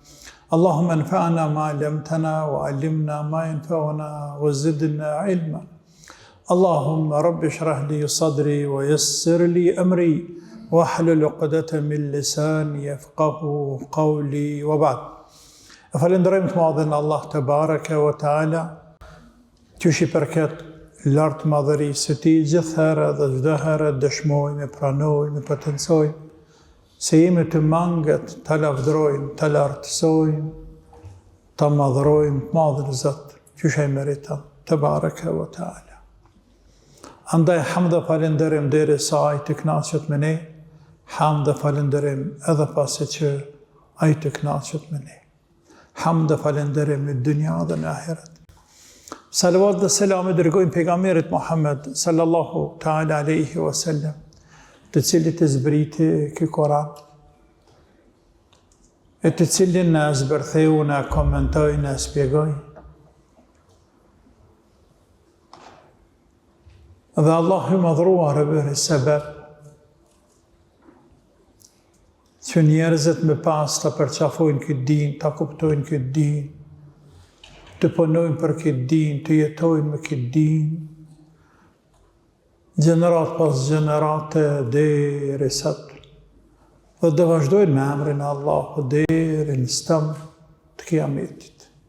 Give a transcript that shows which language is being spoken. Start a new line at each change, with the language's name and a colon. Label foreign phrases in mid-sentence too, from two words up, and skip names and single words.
Arabic: اللهم انفعنا ما علمتنا وعلمنا ما ينفعنا وزدنا علما اللهم رب اشرح لي صدري ويسر لي أمري واحلل عقدة من لساني يفقه قولي وبعد
Albanian: Falënderojmë të madhin Allah
Arabic: تبارك وتعالى,
Albanian: qysh I përket lartë madhërisë së Tij, gjithherë dhe çdo herë dëshmojmë, pranojmë, potencojmë se jemi të mangët, të lavdrojmë, të lartësojmë, të madhrojmë të madhin Zot, qysh ai meriton
Arabic: تبارك وتعالى.
Albanian: Andaj hamd dhe falënderim derisa ai të kënaqet me ne, hamd dhe falënderim edhe pasi që ai të kënaqet me ne. Hamd dhe falënderim në dunja dhe në ahiret. Salavat dhe selam e dërgojmë pejgamberit Muhammed
Arabic: صلى الله تعالى عليه وسلم,
Albanian: të cilit e zbriti ky Koran, e të cilin në zbërtheu, në komentoj, në spjegoj. Dhe Allah i madhruar e bëri sebeb që njerëzit me pas të përqafojnë këtë din, të kuptojnë këtë din, të punojnë për këtë din, të jetojnë me këtë din, gjenerat pas gjenerate deri sot, dhe dhe vazhdojnë me emrin e Allahut deri në stëm të kiametit.